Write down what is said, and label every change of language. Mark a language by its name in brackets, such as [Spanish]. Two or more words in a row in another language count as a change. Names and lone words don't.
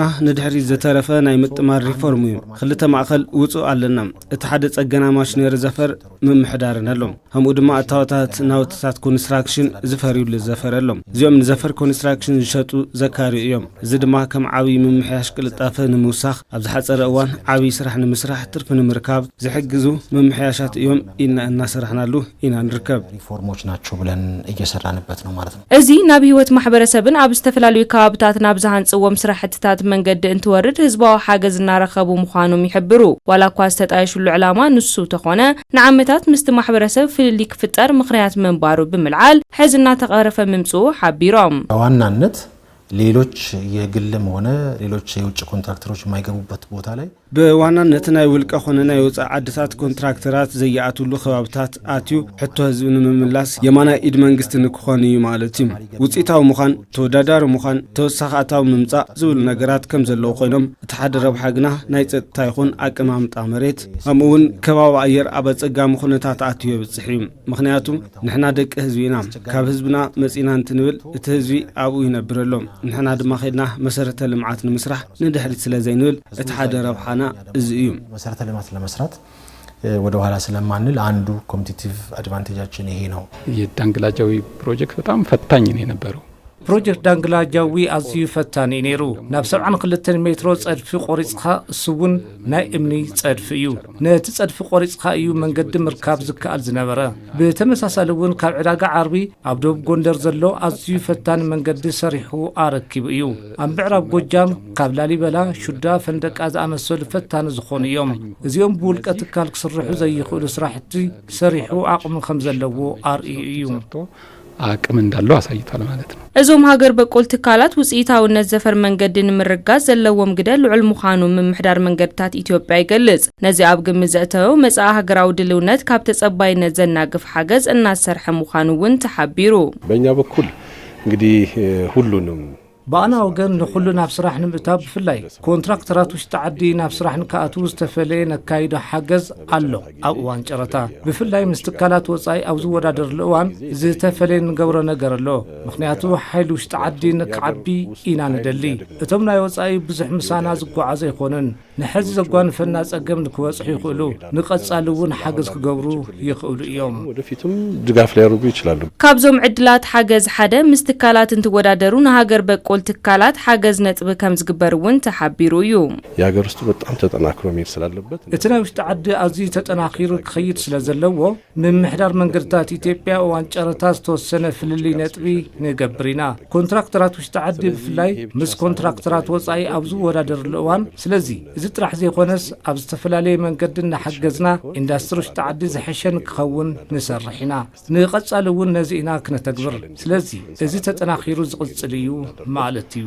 [Tigrinya] ንድሕሪ ዝተረፈ ናይ ምጥማር ሪፎርም እዩ ክልተ ማእኸል ውጹ ኣለና እቲ ሓደ ጸገና ማሽነሪ ዘፈር መምሕዳርናሎም ከምኡ ድማ ኣታወታት ናውትታት ኮንስትራክሽን ዝፈርዩሉ ዘፈረሎም እዚኦም ንዘፈር ኮንስትራክሽን ዝሸጡ ዘካሪ እዮም እዚ ድማ ከም ዓብይ መምሕያሽ ቅልጣፈ ንምውሳኽ ኣብ ዝሓፀረ እዋን ዓብይ ስራሕ ንምስራሕ ትርፊ ንምርካብ ዝሕግዙ መምሕያሻት እዮም ኢና እናሰራሕናሉ ኢና ንርከብ [Amharic] ሪፎርሞች ናቸው ብለን እየሰራንበት ነው ማለት ነው። [Tigrinya] እዚ ናብ ህይወት ማሕበረሰብን ኣብ ዝተፈላለዩ ከባቢታት ናብ ዝሃንጽዎም ስራሕትታት መንገዲ እንትወርድ ህዝባዊ ሓገዝ እናረኸቡ ምዃኖም ይሕብሩ ዋላ እኳ ዝተጣየሽሉ ዕላማ ንሱ ተኾነ ንዓመታት ምስቲ ማሕበረሰብ ፍልሊ ክፍጠር ምኽንያት መንባሩ ብምልዓል ሕዚ እናተቐረፈ ምምጽኡ ሓቢሮም [Amharic] ዋናነት ሌሎች የግልም ሆነ ሌሎች የውጭ ኮንትራክተሮች የማይገቡበት ቦታ ላይ [Tigrinya] በዋናነት ናይ ውልቀ ኾነ ናይ ወጻኢ ዓድታት ኮንትራክተራት ዘያኣቱሉ ከባቢታት ኣትዩ ሕቶ ህዝብ ንምምላስ የማና ኢድ መንግስቲ ንክኾን እዩ ማለት እዩ ውጽኢታዊ ምዃን ተወዳዳሪ ምዃን ተወሳኺ ኣታዊ ምምጻእ ዝብሉ ነገራት ከም ዘለዉ ኮይኖም እቲ ሓደ ረብሓ ግና ናይ ጸጥታ ይኹን ኣቀማምጣ መሬት ከምኡውን ከባቢ ኣየር ኣብ ኣጸጋሚ ኩነታት ኣትዩ የብጽሕ እዩ ምክንያቱ ንሕና ደቂ ህዝቢ ኢና ካብ ህዝብና መጺና እንትንብል እቲ ህዝቢ ኣብኡ ይነብረሎም ንሕና ድማ ኸድና መሰረተ ልምዓት ንምስራሕ ንድሕሪት ስለ ዘይንብል እቲ ሓደ ረብሓ እዚዩ [Amharic] መሰረተ ልማት ለመስራት ወደ ኋላ ስለማንል አንዱ ኮምፒቲቲቭ አድቫንቴጃችን ይሄ ነው። የዳንግላጃዊ ፕሮጀክት በጣም ፈታኝ ነው የነበረው [Tigrinya] ፕሮጀክት ዳንግላጃዊ አዝዩ ፈታኒ ነይሩ ናብ 72 ሜትሮ ጸድፊ ቆሪጽኻ እሱውን ናይ እምኒ ጸድፊ እዩ ነቲ ጸድፊ ቆሪጽኻ እዩ መንገዲ ምርካብ ዝከኣል ዝነበረ ብተመሳሳሊውን ካብ ዕዳጋ ዓርቢ ኣብ ደቡብ ጎንደር ዘሎ ኣዝዩ ፈታኒ መንገዲ ሰሪሑ ኣረኪቡ እዩ ኣብ ምዕራብ ጎጃም ካብ ላሊበላ ሹዳ ፈንደቃ ዝኣመሰሉ ፈታኒ ዝኾኑ እዮም እዚኦም ብውልቀ ትካል ክስርሑ ዘይኽእሉ ስራሕቲ ሰሪሑ ኣቕሚ ከም ዘለዎ ኣርእዩ እዩ [Amharic] አቅም እንዳለው አሳይቷል ማለት ነው። [Tigrinya] እዞም ሀገር በቆል ትካላት ውጽኢታውነት ዘፈር መንገድን ምርጋዝ ዘለዎም ግደል ልዑል ምዃኑ ምምሕዳር መንገድታት ኢትዮጵያ ይገልጽ ነዚ ኣብ ግምት ዘእተወ መጻኢ ሀገራዊ ድልውነት ካብ ተጸባይነት ዘናግፍ ሓገዝ እናሰርሐ ምዃኑ እውን ተሓቢሩ [Amharic] በእኛ በኩል እንግዲህ ሁሉንም [Tigrinya] ባና ወገን ለሁሉ ናብ ስራሕ ንምእታብ ብፍላይ ኮንትራክተራት ውሽጢ ዓዲ ናብ ስራሕ ንካኣትው ዝተፈለየ ነካይዶ ሓገዝ ኣሎ ኣብ እዋን ጨረታ ብፍላይ ምስ ትካላት ወጻኢ ኣብ ዝወዳደርሉ እዋን ዝተፈለየ ንገብሮ ነገር ኣሎ ምክንያቱ ሓይሊ ውሽጢ ዓዲ ንክዓቢ ኢና ንደሊ እቶም ናይ ወጻኢ ብዙሕ ምሳና ዝጓዓዘ ይኾንን ንሕዚ ዘጓንፈና ጸገም ንክወጽሑ ይኽእሉ ንቐጻሊ እውን ሓገዝ ክገብሩ ይኽእሉ እዮም [Amharic] ወደፊትም ድጋፍ ሊያደርጉ ይችላሉ [Tigrinya] ካብዞም ዕድላት ሓገዝ ሓደ ምስ ትካላት እንትወዳደሩ ንሃገር በቆል ትካላት ሓገዝ ነጥብ ከም ዝግበርውን ተሓቢሩ እዩ [Amharic] የሀገር ውስጥ በጣም ተጠናክሮ መሄድ ስላለበት [Tigrinya] እቲ ናይ ውሽጢ ዓዲ ኣዝዩ ተጠናኺሩ ክኸይድ ስለዘለዎ ምምሕዳር መንገድታት ኢትዮጵያ እዋን ጨረታ ዝተወሰነ ፍልሊ ነጥቢ ንገብሪና ኮንትራክተራት ውሽጢ ዓዲ ብፍላይ ምስ ኮንትራክተራት ወጻኢ ኣብ ዝወዳደርሉ እዋን ስለዚ እዚ ጥራሕ ዘይኮነስ ኣብ ዝተፈላለየ መንገዲ እናሓገዝና ኢንዳስትሪ ውሽጢ ዓዲ ዝሕሸን ክኸውን ንሰርሕ ኢና ንቐጻሊ እውን ነዚ ኢና ክነተግብር ስለዚ እዚ ተጠናኺሩ ዝቕጽል እዩ ማለት እዩ